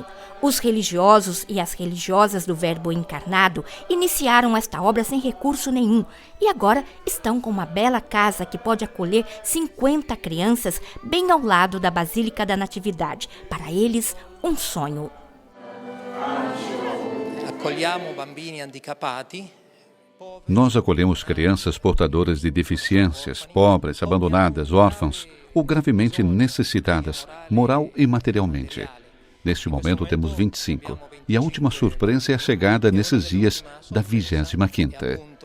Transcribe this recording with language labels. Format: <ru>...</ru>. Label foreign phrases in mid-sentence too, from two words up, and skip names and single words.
<pt>Os religiosos e as religiosas do Verbo Encarnado iniciaram esta obra sem recurso nenhum e agora estão com uma bela casa que pode acolher 50 crianças bem ao lado da Basílica da Natividade. Para eles, um sonho.</pt> <it>Accogliamo bambini handicapati.</it> <pt>Nós acolhemos crianças portadoras de deficiências, pobres, abandonadas, órfãos ou gravemente necessitadas, moral e materialmente. Neste momento temos 25, e a última surpresa é a chegada nesses dias da 25ª.</pt>